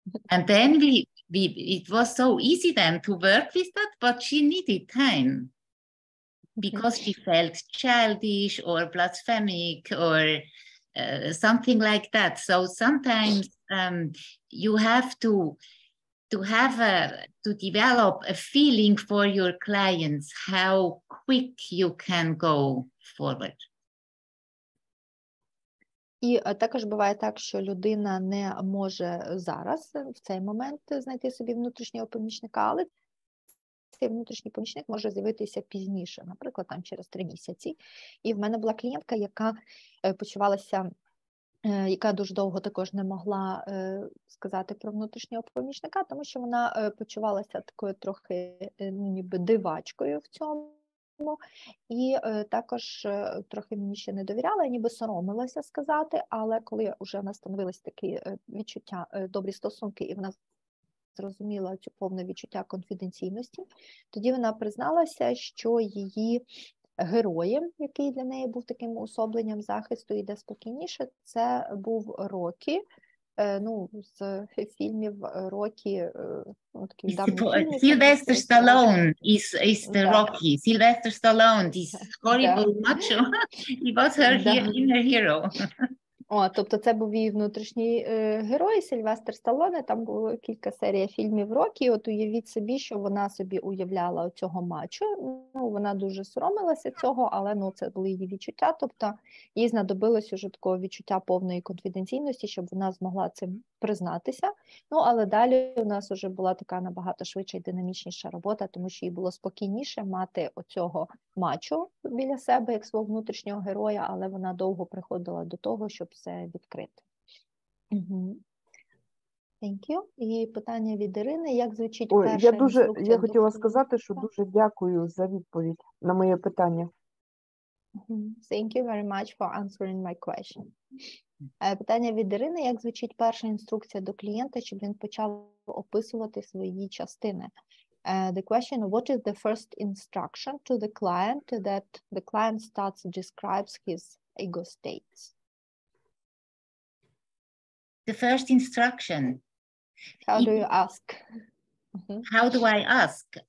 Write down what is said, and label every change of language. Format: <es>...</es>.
<en>And then it was so easy then to work with that, but she needed time because she felt childish or blasphemic or something like that. So sometimes you have to develop a feeling for your clients, how quick you can go forward.</en> <uk>І також буває так, що людина не може зараз, в цей момент, знайти собі внутрішнього помічника, але цей внутрішній помічник може з'явитися пізніше, наприклад, там через 3 місяці. І в мене була клієнтка, яка почувалася, яка дуже довго також не могла сказати про внутрішнього помічника, тому що вона почувалася такою трохи ніби дивачкою в цьому. І також трохи мені ще не довіряла, ніби соромилася сказати, але коли вже в нас становились такі відчуття, добрі стосунки, і вона зрозуміла цю повне відчуття конфіденційності, тоді вона призналася, що її героєм, який для неї був таким уособленням захисту, іде спокійніше, це був Рокі. З фільмів Рокі, такий давній фільм.</uk> <en>Sylvester Stallone is the Rocky. Sylvester Stallone, this horrible macho. He was her inner hero.</en> <uk>Тобто це був її внутрішній герой Сильвестр Сталлоне, там було кілька серій фільмів Рокі, от уявіть собі, що вона собі уявляла цього мачо, вона дуже соромилася цього, але це були її відчуття, тобто їй знадобилось уже такого відчуття повної конфіденційності, щоб вона змогла цим признатися, але далі у нас вже була така набагато швидша і динамічніша робота, тому що їй було спокійніше мати оцього мачо біля себе, як свого внутрішнього героя, але вона довго приходила до того, щоб все відкрити.</uk> <en>Thank you.</en> <uk>І питання від Ірини, як звучить перша інструкція? Я хотіла сказати, що дуже дякую за відповідь на моє питання.</uk> <en>Thank you very much for answering my question.</en> <uk>Питання від Ірини, як звучить перша інструкція до клієнта, щоб він почав описувати свої частини?</uk> <en>The question, what is the first instruction to the client that the client starts describes his ego states? The first instruction. How do you ask? How do I ask?</en>